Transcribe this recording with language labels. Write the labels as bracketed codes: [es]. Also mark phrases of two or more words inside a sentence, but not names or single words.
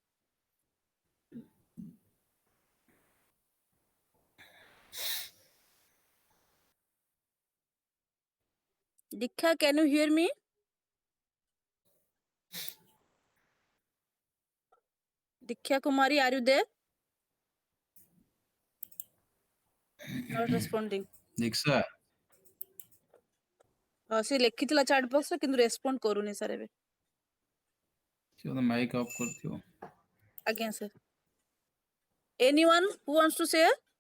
[en] Diksha, can you hear me? Diksha Kumari, are you there? Not responding. [or] ଦୀକ୍ଷା ସେ ଲେଖିଥିଲା [en] chat box [or] ରେ କିନ୍ତୁ respond କରୁନି sir ଏବେ. ସେ ବୋଧେ ମାଇକ୍ ଅଫ୍ କରିଥିବ. ଆଜ୍ଞା sir. [en] Anyone who wants to share?